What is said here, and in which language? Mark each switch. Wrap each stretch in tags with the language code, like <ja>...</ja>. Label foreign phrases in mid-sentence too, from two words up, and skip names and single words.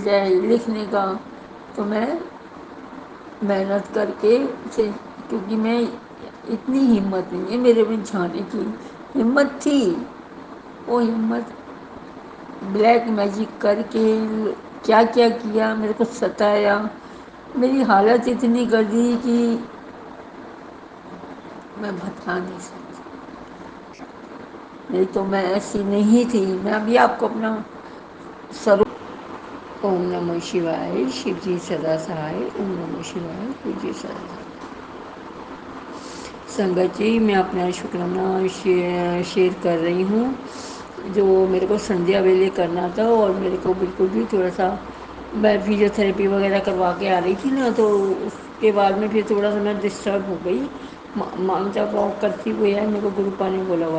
<ur>جائے لکھنے کا، تو میں محنت کر کے اسے، کیونکہ میں اتنی ہمت نہیں ہے میرے میں جانے کی، ہمت تھی وہ ہمت</ur> <en>black magic</en> <ur>کر کے کیا کیا کیا، میرے کو ستایا، میری حالت اتنی کر دی کہ میں بتا نہیں سکتی، نہیں تو میں ایسی نہیں تھی۔ میں ابھی آپ کو اپنا اوم نمو شیوائے، شیو جی سدا سہائے، اوم نمو شیوائے، شیو جی سدا سہائے۔ سنگت جی میں اپنا شکرانہ شیئر کر رہی ہوں، جو میرے کو سندھیا ویلے کرنا تھا، اور میرے کو بالکل بھی تھوڑا سا، میں فزیو تھراپی وغیرہ کروا کے آ رہی تھی نا، تو اس کے بعد میں پھر تھوڑا سا میں ڈسٹرب ہو گئی، مانگتا واک کرتی ہوئی ہے، میرے کو گروپا نے بولا ہوا</ur>